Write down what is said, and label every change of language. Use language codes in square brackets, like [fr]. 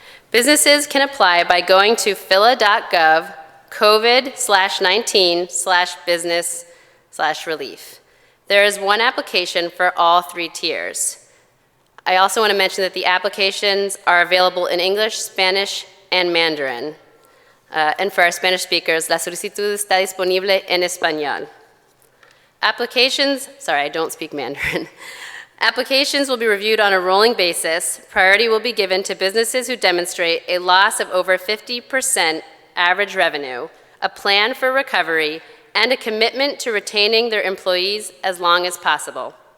[en] Businesses can apply by going to phila.gov COVID/19/business/relief. There is one application for all 3 tiers. I also want to mention that the applications are available in English, Spanish, and Mandarin. And for our Spanish speakers, [es] la solicitud está disponible en español. [en] Applications, sorry, I don't speak Mandarin. Applications will be reviewed on a rolling basis. Priority will be given to businesses who demonstrate a loss of over 50% average revenue, a plan for recovery, and a commitment to retaining their employees as long as possible.